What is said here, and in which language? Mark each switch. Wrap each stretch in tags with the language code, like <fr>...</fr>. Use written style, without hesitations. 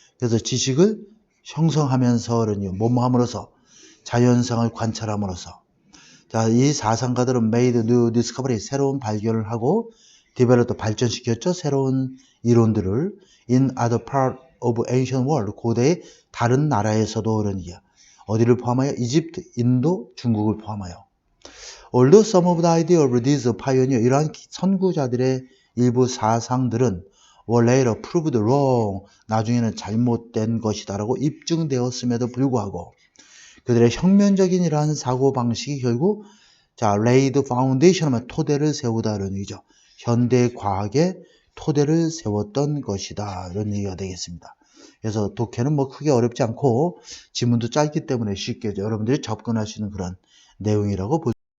<ko>그래서 지식을 형성하면서 뭐뭐함으로써 자연상을 관찰함으로써, 자, 이 사상가들은</ko> <en>made new discovery,</en> <ko>새로운 발견을 하고 developed, 발전시켰죠. 새로운 이론들을</ko> <en>in other part of ancient world,</en> <ko>고대의 다른 나라에서도 그런 얘기야. 어디를 포함하여? 이집트, 인도, 중국을 포함하여.</ko> <en>Although some of the idea of these pioneer,</en> <ko>이러한 선구자들의 일부 사상들은</ko> <en>were later proved wrong.</en> <ko>나중에는 잘못된 것이다라고 입증되었음에도 불구하고 그들의 혁명적인 이러한 사고방식이 결국</ko> <en>laid foundation</en> <ko>하면 토대를 세우다라는 얘기죠. 현대 과학의 토대를 세웠던 것이다. 이런 얘기가 되겠습니다. 그래서 독해는 뭐 크게 어렵지 않고 지문도 짧기 때문에 쉽게 여러분들이 접근할 수 있는 그런 내용이라고 볼</ko>